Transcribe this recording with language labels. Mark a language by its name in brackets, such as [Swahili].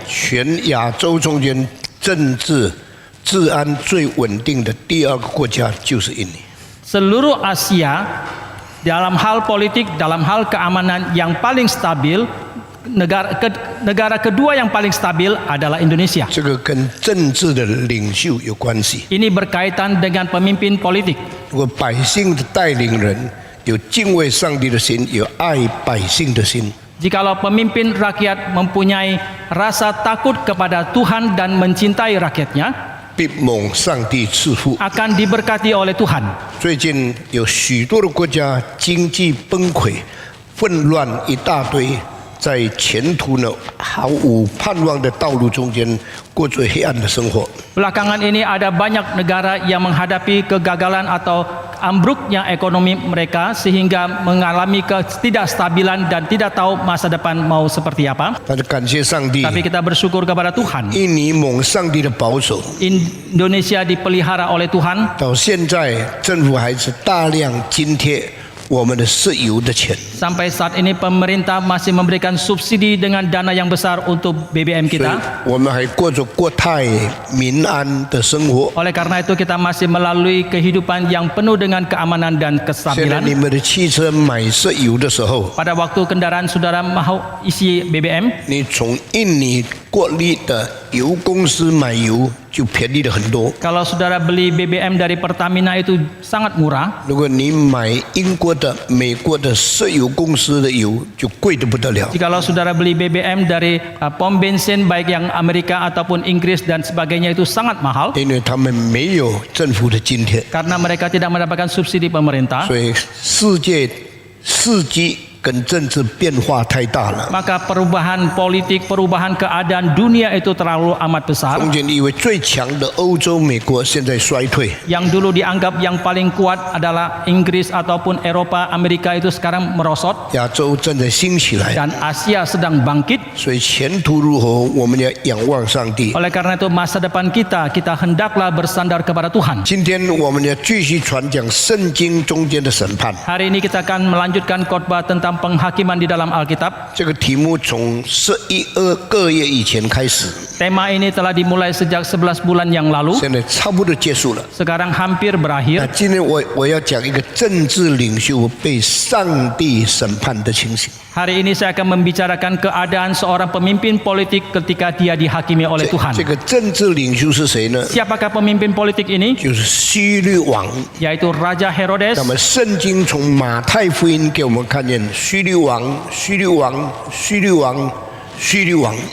[Chinese] 全亚洲中间政治治安最稳定的第二个国家就是印尼。 [Indonesian] Seluruh Asia dalam hal politik, dalam hal keamanan yang paling stabil, negara kedua yang paling stabil adalah Indonesia. [Chinese] 这个跟政治的领袖有关系。 [Indonesian] Ini berkaitan dengan pemimpin politik. [Chinese] 如果百姓的带领人有敬畏上帝的心，有爱百姓的心， [Indonesian] Jikalau pemimpin rakyat mempunyai rasa takut kepada Tuhan dan mencintai rakyatnya, [Chinese] 必蒙上帝赐福。 [Indonesian] akan diberkati oleh Tuhan. [Chinese] 最近有许多的国家经济崩溃、混乱一大堆，在前途呢毫无盼望的道路中间过最黑暗的生活。 [Indonesian] Belakangan ini ada banyak negara yang menghadapi kegagalan atau ambruknya ekonomi mereka sehingga mengalami ketidakstabilan dan tidak tahu masa depan mau seperti apa. [Chinese] 但是感谢上帝， [Indonesian] Tapi kita bersyukur kepada Tuhan. [Chinese] 印尼蒙上帝的保守， [Indonesian] Indonesia dipelihara oleh Tuhan. [Chinese] 到现在政府还是大量津贴我们的石油的钱， [Indonesian] Sampai saat ini pemerintah masih memberikan subsidi dengan dana yang besar untuk BBM [Chinese] 所以 [Indonesian] kita. [Chinese] 我们还过着国泰民安的生活。 [Indonesian] Oleh karena itu kita masih melalui kehidupan yang penuh dengan keamanan dan [Chinese] 现在 [Indonesian] kestabilan. [Chinese] 你们的汽车买石油的时候， [Indonesian] Pada waktu kendaraan saudara mau isi BBM, [Chinese] 你从印尼国立的油公司买油就便宜了很多。 [Indonesian] kalau saudara beli BBM dari Pertamina itu sangat murah. [Chinese] 如果你买英国的、美国的石油公司的油，就贵得不得了。 [Indonesian] Jikalau saudara beli BBM dari pom bensin baik yang Amerika ataupun Inggris dan sebagainya itu sangat mahal [Chinese] 因为他们没有政府的津贴， [Indonesian] karena mereka tidak mendapatkan subsidi pemerintah. [Chinese] 所以世界世纪跟政治变化太大了。 [Indonesian] Maka perubahan politik, perubahan keadaan dunia itu terlalu amat besar. [Chinese] 从前以为最强的欧洲、美国，现在衰退。 [Indonesian] Yang dulu dianggap yang paling kuat adalah Inggris ataupun Eropa, Amerika itu sekarang merosot [Chinese] 亚洲正在兴起来， [Indonesian] dan Asia sedang bangkit. [Chinese] 所以前途如何，我们要仰望上帝。 [Indonesian] Oleh karena itu masa depan kita hendaklah bersandar kepada Tuhan. [Chinese] 今天我们要继续传讲圣经中间的审判。 [Indonesian] Hari ini kita akan melanjutkan khotbah tentang penghakiman di dalam Alkitab. [Chinese] 这个题目从11个月以前开始， [Indonesian] Tema ini telah dimulai sejak 11 bulan yang lalu. [Chinese] 现在差不多结束了。 [Indonesian] Sekarang hampir 那 berakhir. [Chinese] 今天我要讲一个政治领袖被上帝审判的情形。 [Indonesian] Hari ini saya akan membicarakan keadaan seorang pemimpin politik ketika dia dihakimi oleh Tuhan. [Chinese] 这个政治领袖是谁呢？ [Indonesian] Siapakah pemimpin politik ini? [Chinese] 就是希律王。 [Indonesian] Yaitu Raja Herodes. [Chinese] 那么圣经从马太福音给我们看见希律王、希律王、希律王、希律王。